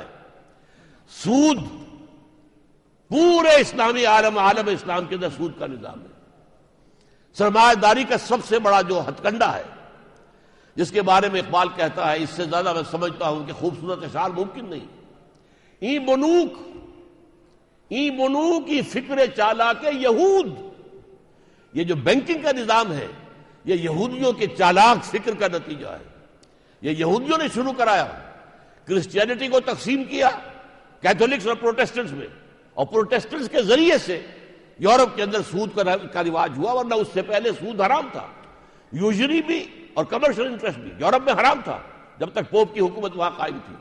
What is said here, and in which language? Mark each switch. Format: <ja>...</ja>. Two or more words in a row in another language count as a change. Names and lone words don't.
<ur>سود، پورے اسلامی عالم اسلام کے اندر سود کا نظام ہے۔ سرمایہ داری کا سب سے بڑا جو ہتھ کنڈا ہے، جس کے بارے میں اقبال کہتا ہے، اس سے زیادہ میں سمجھتا ہوں کہ خوبصورت اشعار ممکن نہیں۔</ur> <fa>ای بنوک ای فکر چالاک یہود،</fa> <ur>یہ جو بینکنگ کا نظام ہے یہ یہودیوں کے چالاک فکر کا نتیجہ ہے۔ یہ یہودیوں نے شروع کرایا، کرسچینٹی کو تقسیم کیا کیتھولکس اور پروٹیسٹنٹس میں، اور پروٹیسٹنٹس کے ذریعے سے یورپ کے اندر سود کا رواج ہوا، ورنہ اس سے پہلے سود حرام تھا، یوزری بھی اور</ur> <en>commercial interest</en> <ur>بھی یورپ میں حرام تھا جب تک پوپ کی حکومت وہاں قائم تھی۔</ur>